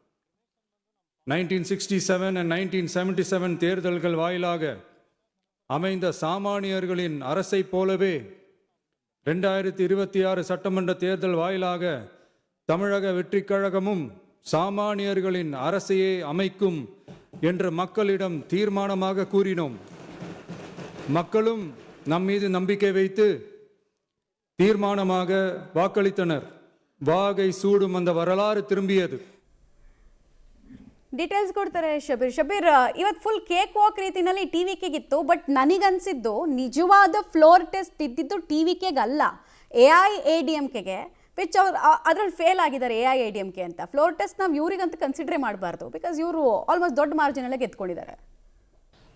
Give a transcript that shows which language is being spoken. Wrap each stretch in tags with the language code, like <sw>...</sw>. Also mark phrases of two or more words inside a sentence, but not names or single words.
<ta>1967 and 1977 தேர்தல்கள் வாயிலாக அமைந்த சாமானியர்களின் அரசை போலவே 2026 சட்டமன்ற தேர்தல் வாயிலாக தமிழக வெற்றிக் கழகமும் சாமானியர்களின் அரசையே அமைக்கும் என்று மக்களிடம் தீர்மானமாக கூறினோம். மக்களும் நம் மீது நம்பிக்கை வைத்து தீர்மானமாக வாக்களித்தனர். வாகை சூடும் அந்த வரலாறு திரும்பியது.</ta> <kn>ಡೀಟೇಲ್ಸ್ ಕೊಡ್ತಾರೆ ಶಬೀರ್. ಇವತ್ತು</kn> <en>full cake walk</en> <kn>ರೀತಿನಲ್ಲಿ TVKಗಿತ್ತು, ಬಟ್ ನನಗನ್ಸಿದ್ದು ನಿಜವಾದ</kn> <en>floor test</en> <kn>ಇದ್ದಿದ್ದು TVKಗಲ್ಲ, AIADMKಗೆ, ವಿಚ್ ಅವ್ರು ಅದರಲ್ಲಿ ಫೇಲ್ ಆಗಿದ್ದಾರೆ. AIADMK ಅಂತ</kn> <en>floor test</en> <kn>ನಾವು ಇವ್ರಿಗಂತ ಕನ್ಸಿಡರೇ ಮಾಡಬಾರ್ದು, ಬಿಕಾಸ್ ಇವರು ಆಲ್ಮೋಸ್ಟ್ ದೊಡ್ಡ ಮಾರ್ಜಿನಲ್ಲೇ ಗೆದ್ಕೊಂಡಿದ್ದಾರೆ.</kn>